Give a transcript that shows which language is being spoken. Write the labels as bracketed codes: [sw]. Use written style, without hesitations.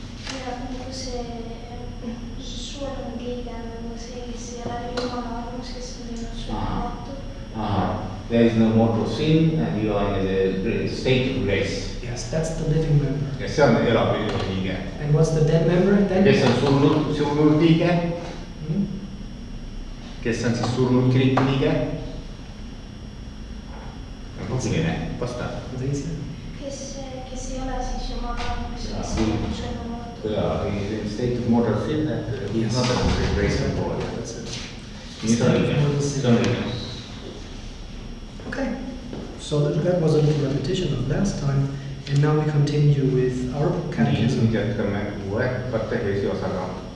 [et] Ja nagu see surnud liige on nagu see, kes ei ole jumala armus, kes on teinud surmatu. [en] There is no mortal sin and you are in the state of grace. Yes, that's the living member. [et] Ja see on elav liige. [en] And what's the dead member? [et] Kes on surnud liige? Kes on siis surnud kiriku liige? Põhiline, vasta. Patricia. Kes ei ole siis jumala armus, kes on teinud surmatu. [en] Yeah, he's in state of mortal sin and he's not a grace and God. That's it. [et] See on õige. [en] Okay. So that was a little repetition of last time, and now we continue with our catechism. [et] Nüüd jätkame uue kateheesi osaga.